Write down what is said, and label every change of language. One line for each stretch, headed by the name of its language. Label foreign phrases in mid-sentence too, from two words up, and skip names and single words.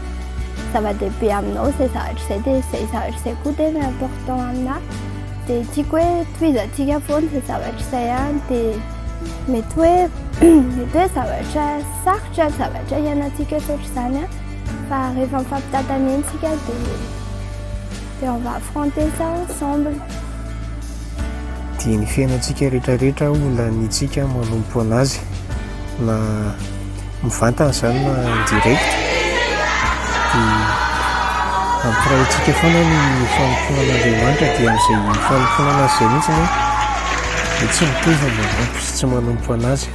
Malagasy: Zava-dehibe aminao izay zavatra izay, dia izay zavatra izay koa tena important aminahy. Dia tiako hoe tohizantsika foana izay zavatra izay, dia mety hoe zavatra sarotra, zavatra iainantsika ohatr'izany, fa rehefa mifampitantana antsika dia
French: on va affronter ça ensemble.
Malagasy: Dia ny fiainantsika rehetrarehetra olona nitsika manompo anazy, na mivantana izany na direct. dia ampiraintsika foana ny fanomponan'Andriamanitra dia amin'izay fanomponana azy izay mihitsy dia tsy mitovy manampo sy tsy manompo anazy.